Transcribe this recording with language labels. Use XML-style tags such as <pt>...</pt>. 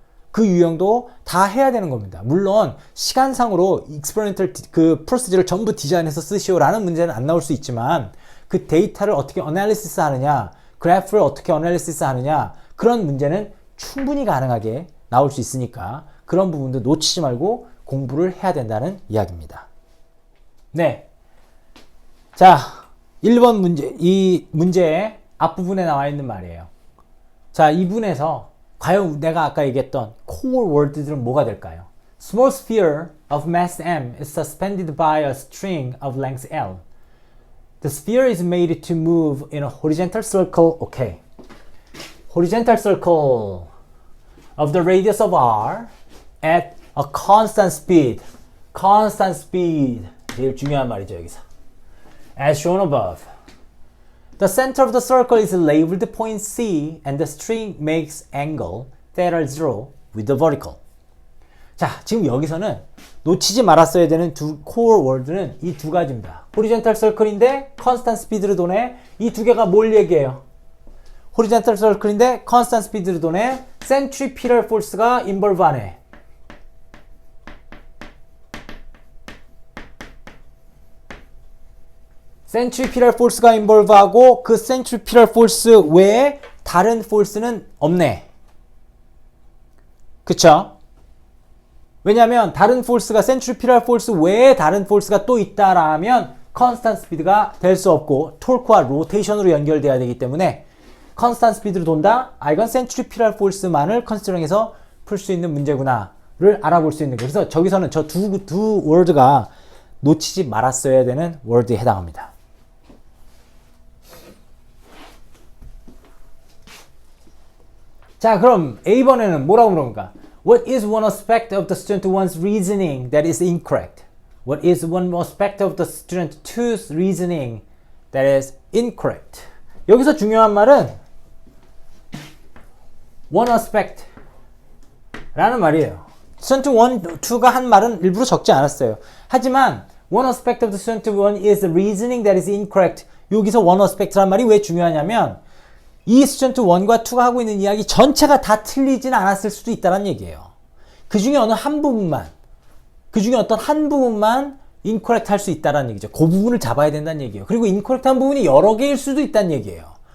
<ko>그 유형도 다 해야 되는 겁니다. 물론 시간상으로 익스페리먼털 그 프로시저를 전부 디자인해서 쓰시오라는 문제는 안 나올 수 있지만 그 데이터를 어떻게 어널리시스 하느냐, 그래프를 어떻게 어널리시스 하느냐 그런 문제는 충분히 가능하게 나올 수 있으니까 그런 부분도 놓치지 말고 공부를 해야 된다는 이야기입니다. 네. 자, 1번 문제, 이 문제의 앞부분에 나와 있는 말이에요. 자, 이 부분에서 과연 내가 아까 얘기했던 core word들은 뭐가 될까요?</ko> <en>Small sphere of mass m is suspended by a string of length L. The sphere is made to move in a horizontal circle. Okay. Horizontal circle of the radius of r at a constant speed. Constant speed.</en> <ko>제일 중요한 말이죠, 여기서.</ko> <en>As shown above. The center of the circle is labeled point C and the string makes angle theta 0 with the vertical.</en> <ko>자, 지금 여기서는 놓치지 말았어야 되는 두 core word는 이 두 가지입니다. horizontal circle인데 constant speed로 도네. 이 두 개가 뭘 얘기해요? horizontal circle인데 constant speed로 도네. centripetal force가 involve하네. centripetal force가 involve하고 그 centripetal force 외에 다른 force는 없네. 그쵸? 왜냐면 다른 force가 centripetal force 외에 다른 force가 또 있다라면 constant speed가 될 수 없고 torque와 rotation으로 연결돼야 되기 때문에 constant speed로 돈다? 이건 centripetal force만을 컨시더링해서 풀 수 있는 문제구나를 알아볼 수 있는 거예요. 그래서 저기서는 저 두 word가 놓치지 말았어야 되는 word에 해당합니다. 자, 그럼 A번에는 뭐라고 물어볼까?</ko> <en>What is one aspect of the student 1's reasoning that is incorrect? What is one aspect of the student 2's reasoning that is incorrect?</en> <ko>여기서 중요한 말은 one aspect 라는 말이에요. student 1, 2가 한 말은 일부러 적지 않았어요.</ko> <en>하지만 one aspect of the student 1 is the reasoning that is incorrect.</en> <ko>여기서 one aspect라는 말이 왜 중요하냐면 이 스튜던트 1과 2가 하고 있는 이야기 전체가 다 틀리진 않았을 수도 있다는 얘기예요. 그 중에 어느 한 부분만, 그 중에 어떤 한 부분만 incorrect 할 수 있다는 얘기죠. 그 부분을 잡아야 된다는 얘기예요. 그리고 incorrect 한 부분이 여러 개일 수도 있다는 얘기예요.</ko>